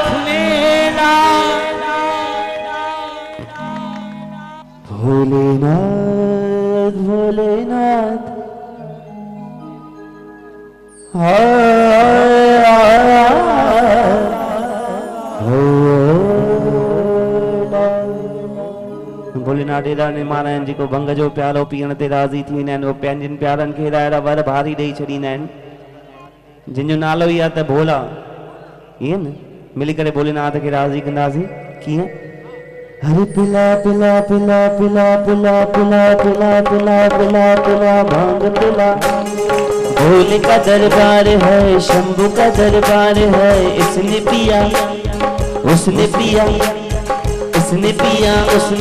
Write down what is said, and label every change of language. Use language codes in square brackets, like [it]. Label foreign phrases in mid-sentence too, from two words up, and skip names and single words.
[sd] भोलेनाथ भोलेनाथ भोलेनाथ एॾा निमाणा आहिनि जेको भंग जो प्यालो पीअण ते राज़ी थी वेंदा आहिनि उहे पंहिंजनि प्यारनि खे अहिड़ा वर भारी ॾेई छॾींदा आहिनि जिन जो नालो ई आहे त भोला ईअं न मिली करे भोलेनाथ खे राज़ी कंदासीं कीअं हरे [hi] पिला पिला पिला पिला [sd] पिला पिला [hi] पिला पिला पिला पिला भांग पिला भोले का दरबार है शंभू का दरबार है इसने पिया उसने पिया इसने पिया उसने